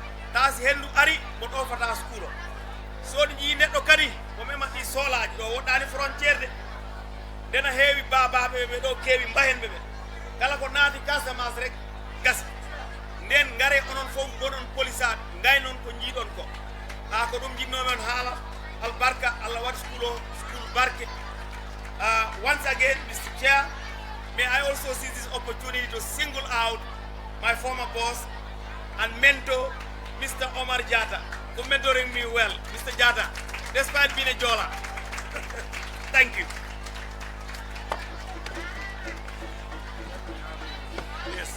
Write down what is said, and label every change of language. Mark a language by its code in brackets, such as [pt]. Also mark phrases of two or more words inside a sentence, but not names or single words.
[ff] ta si hendu ari mo ɗofata school o soɗi ƴi neɗɗo kadi mo memaɗi soolaji ɗo woɗɗani frontiére de ndena heewi babaɓe ɓe ɗo keewi mbahenɓe ɓe kala ko naati Casamance rek gasi nden ngare onon fof gonon polisaɓe ngay noon ko jiiɗon ko ha ko ɗum jinnomen haala albarka Allah waɗi school barke [en] once again Mr. Chair, may I also seize this opportunity to single out my former boss and mentor Mr. Omar Jata for mentoring me well. Mr. Jata, despite being a Jola. Thank you. Yes.